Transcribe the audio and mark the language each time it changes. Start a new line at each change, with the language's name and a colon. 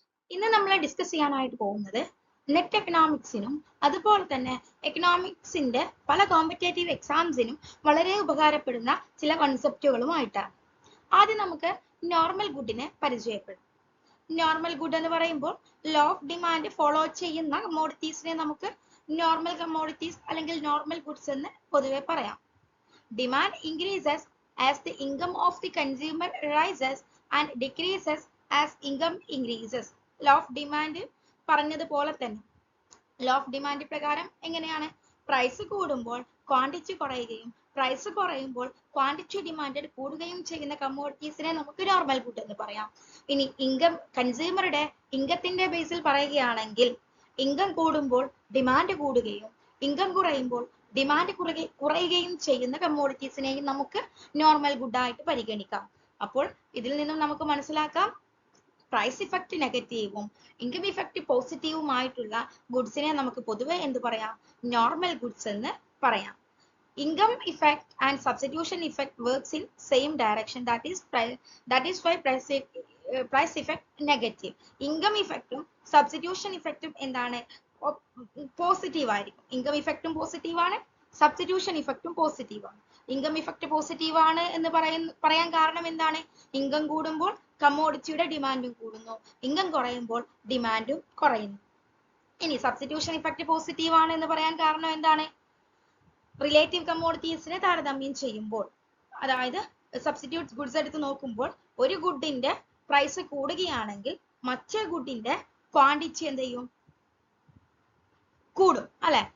Malayalam: ഇന്ന് നമ്മൾ ഡിസ്കസ് ചെയ്യാനായിട്ട് പോകുന്നത് നെറ്റ് എക്കണോമിക്സിനും അതുപോലെ തന്നെ എക്കണോമിക്സിന്റെ പല കോമ്പറ്റേറ്റീവ് എക്സാംസിനും വളരെ ഉപകാരപ്പെടുന്ന ചില കോൺസെപ്റ്റുകളുമായിട്ടാണ്. ആദ്യം നമുക്ക് നോർമൽ ഗുഡിനെ പരിചയപ്പെടും. നോർമൽ ഗുഡ് എന്ന് പറയുമ്പോൾ ലോ ഓഫ് ഡിമാൻഡ് ഫോളോ ചെയ്യുന്ന കമ്മോഡിറ്റീസിനെ നമുക്ക് നോർമൽ കമ്മോഡിറ്റീസ് അല്ലെങ്കിൽ നോർമൽ ഗുഡ്സ് എന്ന് പൊതുവെ പറയാം.
English: Demand increases as the income of the consumer rises and decreases as income increases.
Malayalam: Law of demand പറഞ്ഞതുപോലെ തന്നെ ലോ ഓഫ് ഡിമാൻഡ് പ്രകാരം എങ്ങനെയാണ്? പ്രൈസ് കൂടുമ്പോൾ ക്വാണ്ടിറ്റി കുറയുകയും പ്രൈസ് കുറയുമ്പോൾ ക്വാണ്ടിറ്റി ഡിമാൻഡ് കൂടുകയും ചെയ്യുന്ന കമ്മോഡിറ്റീസിനെ നമുക്ക് നോർമൽ ഗുഡ് എന്ന് പറയാം. ഇനി ഇൻകം കൺസ്യൂമറുടെ ഇൻകത്തിന്റെ ബേസിൽ പറയുകയാണെങ്കിൽ ഇൻകം കൂടുമ്പോൾ ഡിമാൻഡ് കൂടുകയും ഇൻകം കുറയുമ്പോൾ ഡിമാൻഡ് കുറയുകയും ചെയ്യുന്ന കമ്മോഡിറ്റീസിനെയും നമുക്ക് നോർമൽ ഗുഡ് ആയിട്ട് പരിഗണിക്കാം. അപ്പോൾ ഇതിൽ നിന്നും നമുക്ക് മനസ്സിലാക്കാം പ്രൈസ് ഇഫക്റ്റ് നെഗറ്റീവും ഇൻകം ഇഫക്റ്റ് പോസിറ്റീവുമായിട്ടുള്ള ഗുഡ്സിനെ നമുക്ക് പൊതുവെ എന്ത് പറയാം? നോർമൽ ഗുഡ്സ് എന്ന് പറയാം.
English: Income effect and substitution effect works in same direction. That is why price effect negative.
Malayalam: Income effectum substitution effectum എന്താണ്? പോസിറ്റീവ് ആയിരിക്കും. ഇൻകം ഇഫക്റ്റും പോസിറ്റീവ് ആണ്, സബ്സ്റ്റിറ്റ്യൂഷൻ ഇഫക്റ്റും പോസിറ്റീവ് ആണ്. ഇൻകം ഇഫക്റ്റ് പോസിറ്റീവ് ആണ് എന്ന് പറയാൻ കാരണം എന്താണ്? ഇൻകം കൂടുമ്പോൾ കമ്മോഡിറ്റിയുടെ ഡിമാൻഡും കൂടുന്നു, ഇൻകം കുറയുമ്പോൾ ഡിമാൻഡും കുറയുന്നു. ഇനി സബ്സ്റ്റിറ്റ്യൂഷൻ ഇഫക്റ്റ് പോസിറ്റീവ് ആണ് എന്ന് പറയാൻ കാരണം എന്താണ്? റിലേറ്റീവ് കമ്മോഡിറ്റീസിനെ താരതമ്യം ചെയ്യുമ്പോൾ, അതായത് സബ്സ്റ്റിറ്റ്യൂട്ട് ഗുഡ്സ് എടുത്ത് നോക്കുമ്പോൾ ഒരു ഗുഡിന്റെ പ്രൈസ് കൂടുകയാണെങ്കിൽ മറ്റേ ഗുഡിന്റെ ക്വാണ്ടിറ്റി എന്ത് ചെയ്യും? കൂടും അല്ലെ?